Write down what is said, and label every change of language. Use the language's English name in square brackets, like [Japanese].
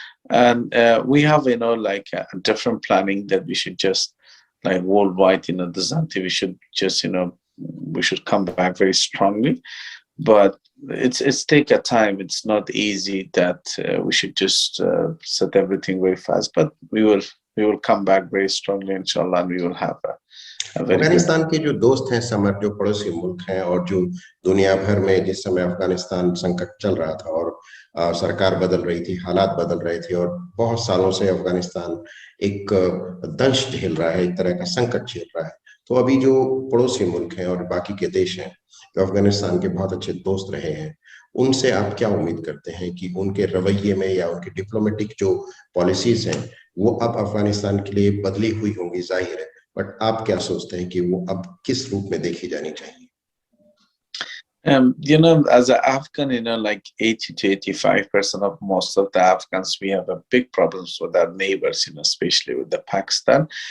[English] And we have a different planning that we should just like worldwide, the Zan TV should just we should come back very strongly, but it's take a time. It's not easy that we should just set everything very fast, but we will come back very strongly inshallah, and we will have a very [Hindi] Afghanistan के जो दोस्त हैं summer, जो पड़ोसी मुल्क हैं, और जो दुनिया भर में जिस समय अफगानिस्तान संकट चल रहा था और सरकार बदल रही थी, हालात बदल रहे थे, और बहुत सालों से अफगानिस्तान एक दंश झेल रहा है, एक तरह का संकट झेल रहा है, तो अभी जो पड़ोसी मुल्क हैं और बाकी के देश हैं जो अफगानिस्तान के बहुत अच्छे दोस्त रहे हैं, उनसे आप क्या उम्मीद करते हैं कि उनके रवैये में या उनकी डिप्लोमेटिक जो पॉलिसीज हैं वो अब अफगानिस्तान के लिए बदली हुई होंगी, जाहिर है, बट आप क्या सोचते हैं कि वो अब किस रूप में देखी जानी चाहिए? [English] As an Afghan, like 80 to 85% of most of the Afghans, we have a big problems with our neighbors, especially with the Pakistan.